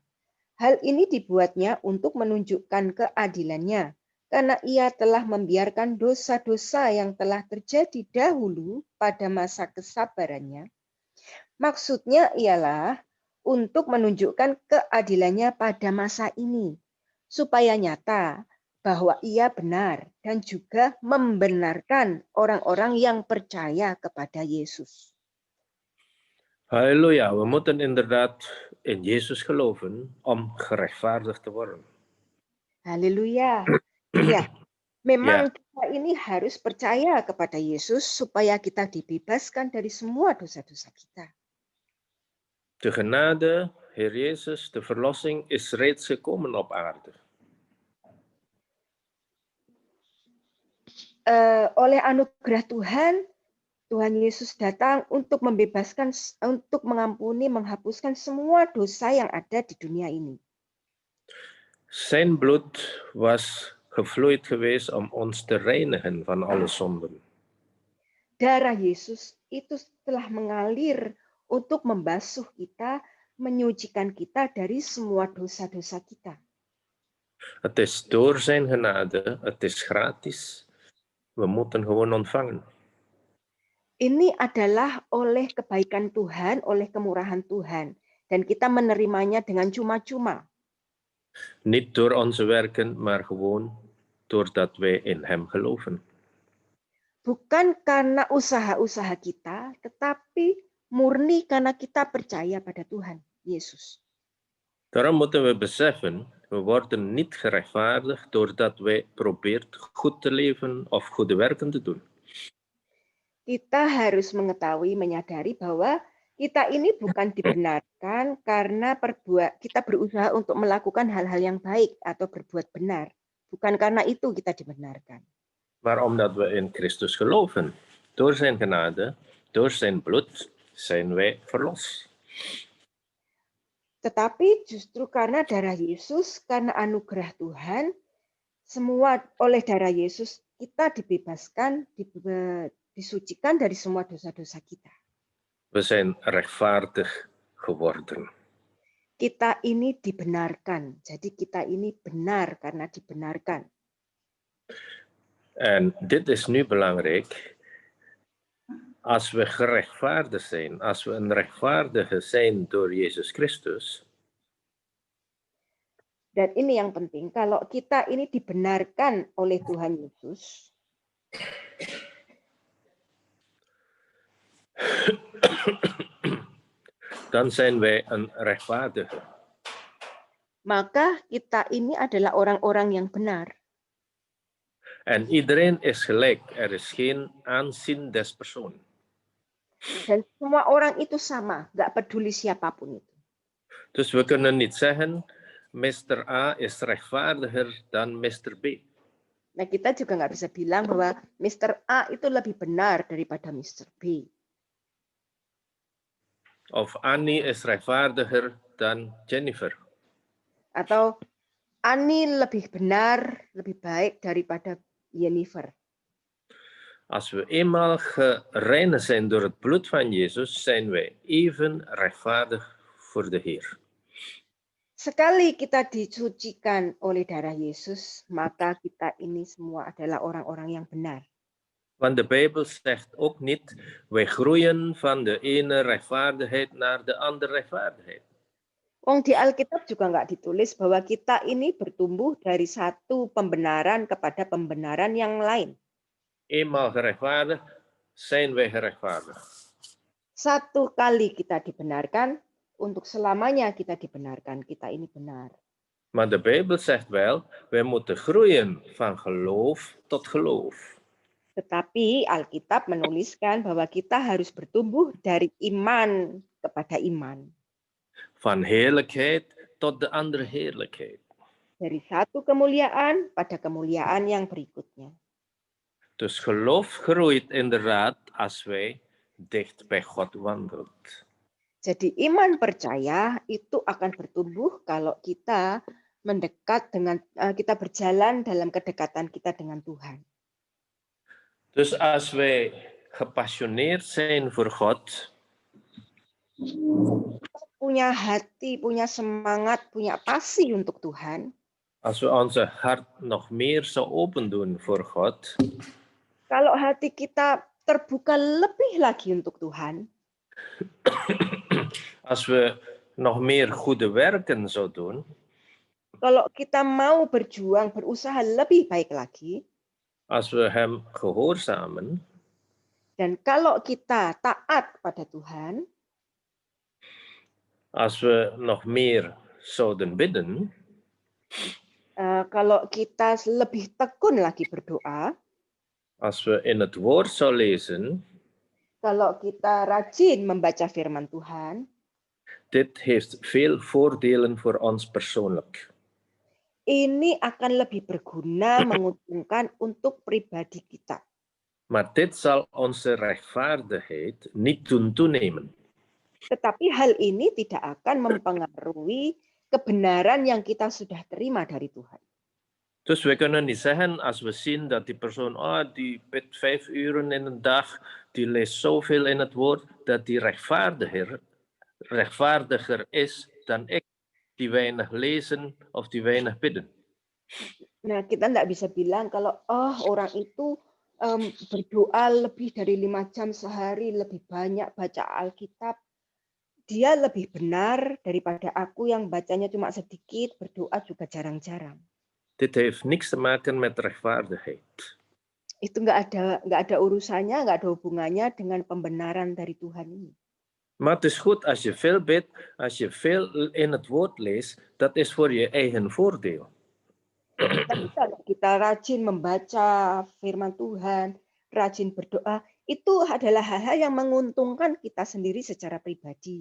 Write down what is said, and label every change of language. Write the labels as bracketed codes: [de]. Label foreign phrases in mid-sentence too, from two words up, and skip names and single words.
[id] Hal ini dibuatnya untuk menunjukkan keadilannya, karena ia telah membiarkan dosa-dosa yang telah terjadi dahulu pada masa kesabarannya. Maksudnya ialah untuk menunjukkan keadilannya pada masa ini, supaya nyata bahwa ia benar dan juga membenarkan orang-orang yang percaya kepada Yesus. [nl] Halleluja, we moeten inderdaad in Jezus geloven om gerechtvaardigd te worden. [id] Haleluya. Iya, memang kita ini harus percaya kepada Yesus supaya kita dibebaskan dari semua dosa-dosa kita. [nl] De genade, Heer Jezus, de verlossing is reeds gekomen op aarde. [id] Oleh anugerah Tuhan, Tuhan Yesus datang untuk membebaskan, untuk mengampuni, menghapuskan semua dosa yang ada di dunia ini. [nl] Zijn bloed was gevloeid geweest om ons te reinigen van alle zonden. [id] Darah Yesus itu telah mengalir untuk membasuh kita, menyucikan kita dari semua dosa-dosa kita. [nl] Het is door zijn genade, het is gratis. We moeten gewoon ontvangen. [id] Ini adalah oleh kebaikan Tuhan, oleh kemurahan Tuhan. Dan kita menerimanya dengan cuma-cuma. [nl] Niet door onze werken, maar gewoon doordat wij in hem geloven. [id] Bukan karena usaha-usaha kita, tetapi murni karena kita percaya pada Tuhan Yesus. [nl] Daarom moeten we beseffen, we worden niet gerechtvaardigd doordat wij probeert goed te leven of goede werken te doen. [id] Kita harus mengetahui, menyadari bahwa kita ini bukan dibenarkan karena kita berusaha untuk melakukan hal-hal yang baik atau berbuat benar. Bukan karena itu kita dibenarkan. [nl] Maar omdat we in Christus geloven, door zijn genade, door zijn bloed, zijn wij verlost. [id] Tetapi justru karena darah Yesus, karena anugerah Tuhan, semua oleh darah Yesus kita dibebaskan, disucikan dari semua dosa-dosa kita. [nl] We zijn rechtvaardig geworden. [id] Kita ini dibenarkan. Jadi kita ini benar karena dibenarkan. [nl] En dit is nu belangrijk. Als we gerechtvaardigd zijn, als we een rechtvaardige zijn door Jezus Christus, [id] Dan ini yang penting, kalau kita ini dibenarkan oleh Tuhan Yesus, [nl] dan zijn wij een rechtvaardige. [id] maka kita ini adalah orang-orang yang benar. [nl] En iedereen is gelijk. Er is geen aanzien des persoon. [id] Dan semua orang itu sama, nggak peduli siapapun itu. [nl] Dus we kunnen niet zeggen, Mr. A is rechtvaardiger dan Mr. B. [id] Nah, kita juga nggak bisa bilang bahwa Mr. A itu lebih benar daripada Mr. B. [nl] Of Annie is rechtvaardiger dan Jennifer. [id] Atau Ani lebih benar, lebih baik daripada Jennifer. [nl] Als we eenmaal gereinigd zijn door het bloed van Jezus, zijn wij even rechtvaardig voor de Heer. [id] Sekali kita disucikan oleh darah Yesus, maka kita ini semua adalah orang-orang yang benar. [nl] Want de Bijbel zegt ook niet, wij groeien van de ene rechtvaardigheid naar de andere rechtvaardigheid. [id] Wong di Alkitab juga nggak ditulis bahwa kita ini bertumbuh dari satu pembenaran kepada pembenaran yang lain. [nl] Eenmaal gerechtvaardigd, zijn wij gerechtvaardigd. [id] Satu kali kita dibenarkan, untuk selamanya kita dibenarkan. Kita ini benar. [nl] Maar de Bijbel zegt wel, wij moeten groeien van geloof tot geloof. [id] Tetapi Alkitab menuliskan bahwa kita harus bertumbuh dari iman kepada iman. [nl] Van heerlijkheid tot de andere heerlijkheid. [id] Dari satu kemuliaan pada kemuliaan yang berikutnya. [nl] Dus geloof groeit inderdaad als wij dicht bij God wandelen. [id] Jadi iman percaya itu akan bertumbuh kalau kita mendekat dengan kita berjalan dalam kedekatan kita dengan Tuhan. [nl] Dus als wij gepassioneerd zijn voor God, [id] Punya hati, punya semangat, punya passie untuk Tuhan. [nl] als we onze hart nog meer zo open doen voor God, [id] Kalau hati kita terbuka lebih lagi untuk Tuhan, [nl] als we nog meer goede werken zo doen, [id] kalau kita mau berjuang, berusaha lebih baik lagi, [nl] als we Hem gehoorzamen, [id] dan kalau kita taat pada Tuhan, [nl] als we nog meer zouden bidden, [id] kalau kita lebih tekun lagi berdoa, [nl] als we in het woord zo lezen, [id] kalau kita rajin membaca firman Tuhan, [nl] dit heeft veel voordelen voor ons persoonlijk. [id] ini akan lebih berguna, menguntungkan untuk pribadi kita. [nl] Maar dit zal onze rechtvaardigheid niet doen toenemen. [id] Tetapi hal ini tidak akan mempengaruhi kebenaran yang kita sudah terima dari Tuhan. [nl] Dus we kunnen niet zeggen, als we zien dat die persoon, die bidt 5 uren in een dag, die leest zoveel in het woord, dat die rechtvaardiger is dan ik, die weinig lezen of die weinig bidden. [id] Nah, kita tidak bisa bilang kalau orang itu berdoa lebih dari 5 jam sehari, lebih banyak baca Alkitab, dia lebih benar daripada aku yang bacanya cuma sedikit, berdoa juga jarang-jarang. [nl] Dit heeft niks te maken met rechtvaardigheid. [id] Itu nggak ada urusannya, nggak ada hubungannya dengan pembenaran dari Tuhan ini. [nl] Maar het is goed als je veel bidt, als je veel in het woord leest, dat is voor je eigen voordeel. [id] Tapi kalau kita rajin membaca firman Tuhan, rajin berdoa, itu adalah hal-hal yang menguntungkan kita sendiri secara pribadi.